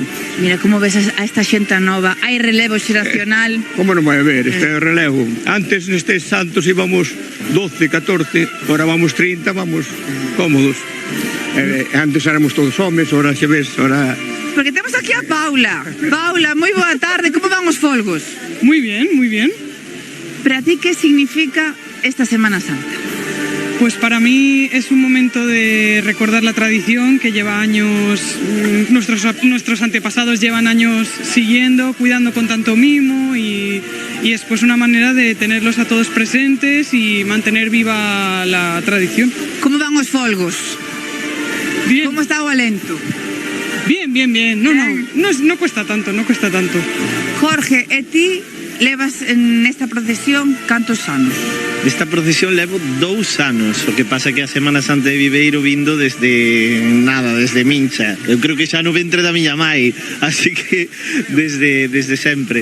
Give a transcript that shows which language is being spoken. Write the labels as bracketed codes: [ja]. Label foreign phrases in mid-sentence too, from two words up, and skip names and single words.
[gl] Mira como ves a esta xente nova, hai relevo xeracional. Como non vai haber este relevo? Antes nestes santos íbamos 12, 14, ahora vamos 30, vamos cómodos. Antes éramos todos homes, ahora xa ves, ahora... Porque temos aquí a Paula. Paula, moi boa tarde, como van os folgos? [es] Muy bien, muy bien. Para ti, ¿qué significa esta Semana Santa? Pues para mí es un momento de recordar la tradición que lleva años, nuestros antepasados llevan años siguiendo, cuidando con tanto mimo y es pues una manera de tenerlos a todos presentes y mantener viva la tradición. [gl] ¿Cómo van os folgos? [es] Bien. [gl] ¿Cómo está o alento? [es] Bien, bien, bien. No cuesta tanto, no cuesta tanto. [gl] Jorge, e ti levas en esta procesión cantos anos? Esta procesión levo 2 anos, o que pasa que a Semana Santa de Viveiro vindo desde Mincha. Eu creo que xa no ventre da miña mai, así que desde sempre.